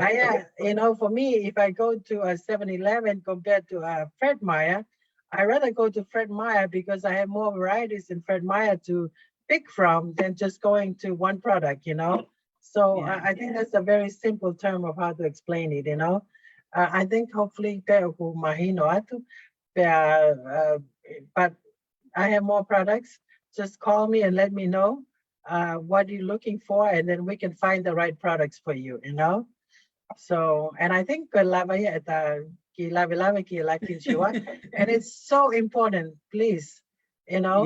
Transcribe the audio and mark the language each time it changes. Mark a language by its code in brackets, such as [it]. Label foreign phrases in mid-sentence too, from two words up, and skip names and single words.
[en] You know, for me, if I go to a 7-Eleven compared to a Fred Meyer, I rather go to Fred Meyer because I have more varieties in Fred Meyer to pick from than just going to one product, you know. So Yeah. I think that's a very simple term of how to explain it, you know. I think hopefully [to] ko mahino atu, [en] but I have more products. Just call me and let me know what you're looking for, and then we can find the right products for you, you know? So, and I think and it's so important, please, you know,